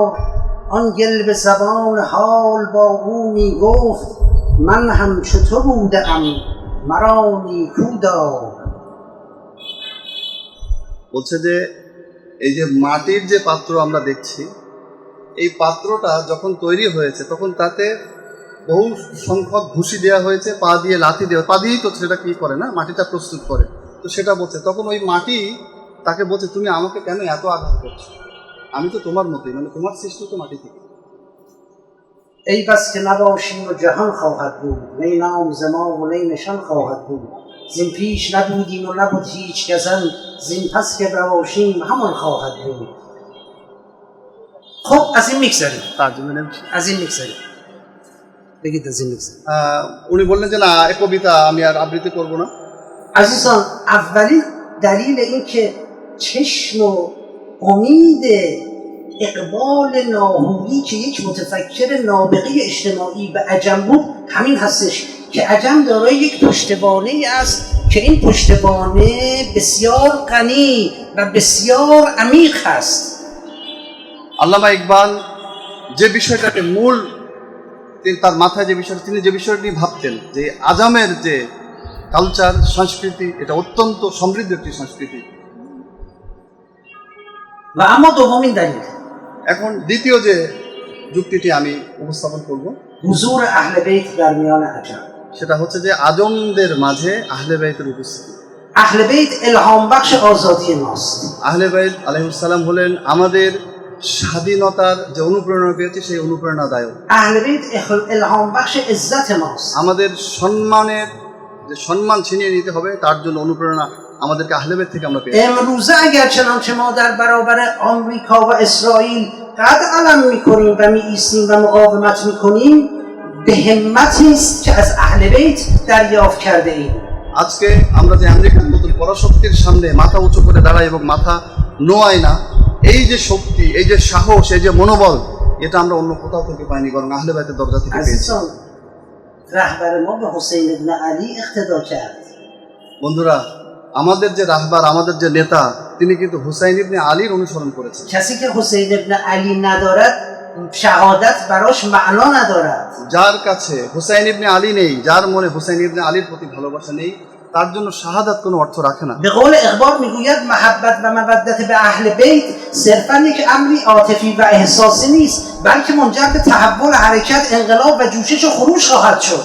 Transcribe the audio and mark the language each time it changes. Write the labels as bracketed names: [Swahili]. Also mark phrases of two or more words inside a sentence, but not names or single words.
[Persian] آن گل به زبان حال با او می گفت من همچو تو بودم مرا نیکو دار. [Bangla] বলছে যে এই যে মাটির যে পাত্র আমরা দেখছি, এই পাত্রটা যখন তৈরি হয়েছে তখন তাতে বহু সংখ্যক ঘুষি দেওয়া হয়েছে, পা দিয়ে লাথি দেওয়া, পা দিয়েই তো সেটা কি করে না, মাটিটা প্রস্তুত করে। তো সেটা বলছে, তখন ওই মাটি তাকে বলছে তুমি আমাকে কেন এত আঘাত করছো, আমি তো তোমার মতোই, মানে তোমার সৃষ্টি তো মাটি থেকে। [Persian] ای بس که نباشیم و جهان خواهد بود، نی نام ز ما و نی نشان خواهد بود. زین پیش نبودیم و نبود هیچ کسان، زین پس که باشیم همان خواهد بود. خب از این میگذریم، ترجمه نمیشه. از این میگذریم. بگید از این میگذریم. [Bangla] উনি বললেন যে না, এই কবিতা আমি আর আবৃত্তি করব না। [Persian] عزیزان، اولین دلیل این که چشم و امید اقبال ناهوری که یک متفکر نابغه اجتماعی به عجم بود همین هستش که عجم دارای یک پشتوانه است که این پشتوانه بسیار غنی و بسیار عمیق است. [Bangla] আল্লামা ইকবাল যে বিষয়টাকে মূল তার মাথায় যে বিষয়টা তিনি যে বিষয়টি ভাবতেন যে আজামের যে কালচার সংস্কৃতি এটা অত্যন্ত সমৃদ্ধ একটি সংস্কৃতি। [Persian] و اما دومین دلیل [Bangla] এখন দ্বিতীয় যে যুক্তিটি আমি উপস্থাপন করব [Persian] حضور اهل بیت در میان عجم. [Bangla] সেটা হচ্ছে যে আজমদের মাঝে আহলে বাইতের উপস্থিতি। [Persian] اهل بیت الهام بخش آزادی ماست. [Bangla] আহলে বাইত [Arabic] عليه السلام [Bangla] হলেন আমাদের স্বাধীনতার যে অনুপ্রেরণা পেয়েছি সেই অনুপ্রেরণাদায়ক। [Persian] اهل بیت الهام بخش عزت ماست. [Bangla] আমাদের সম্মানের যে সম্মান ছিনিয়ে নিতে হবে তার জন্য অনুপ্রেরণা আমাদেরকে আহলে বাইত থেকে আমরা পেয়েছি। [Persian] امروزه اگر چنانچه ما در برابر آمریکا و اسرائیل قد علم میکنیم و میایستیم و مقاومت میکنیم به همتی است که از اهل بیت دریافت کرده ایم. [Bangla] আজকে আমরা যে আমেরিকার নতুন পরাশক্তির সামনে মাথা উঁচু করে দাঁড়াই এবং মাথা নোয়াই না, এই যে শক্তি, এই যে সাহস, এই যে মনোবল, এটা আমরা অন্য কোথাও থেকে পাইনি, বরং আহলে বাইতের দরজা থেকে পেয়েছি। [Persian] عزیزان رهبر ما به حسین ابن علی اقتدا کرد. [Bangla] বন্ধুরা, আমাদের যে রাহবার, আমাদের যে নেতা, তিনি কিন্তু হুসাইন ইবনে আলীর অনুসরণ করেছেন। [Persian] کسی که حسین ابن علی ندارد شهادت براش معنا ندارد. [Bangla] যার কাছে হুসাইন ইবনে আলী নেই, যার মনে হুসাইন ইবনে আলীর প্রতি ভালোবাসা নেই, তার জন্য শাহাদাত কোনো অর্থ রাখে না। [Persian] به قول اقبال میگوید محبت و مودت به اهل بیت صرفا یک امری عاطفی و احساسی نیست بلکه منجر به تحول حرکت، انقلاب و جوشش و خروش خواهد شد.